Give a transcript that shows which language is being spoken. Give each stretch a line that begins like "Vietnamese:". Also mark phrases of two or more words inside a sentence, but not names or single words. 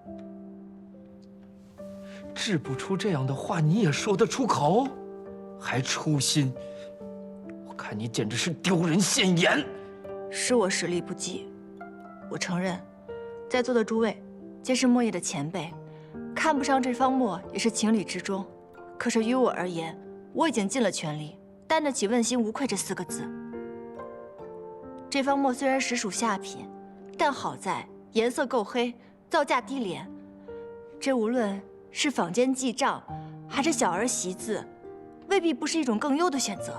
Chinese: 制不出這樣的話，你也說得出口？還初心？我看你簡直是丟人現眼。是我實力不濟，我承認，在座的諸位皆是墨業的前輩。看不上這方墨也是情理之中，可是於我而言，我已經盡了全力，擔得起問心無愧這4個字。這方墨雖然實屬下品，但好在顏色夠黑，造價低廉。這無論是坊間記賬，還是小兒習字，未必不是一種更優的選擇。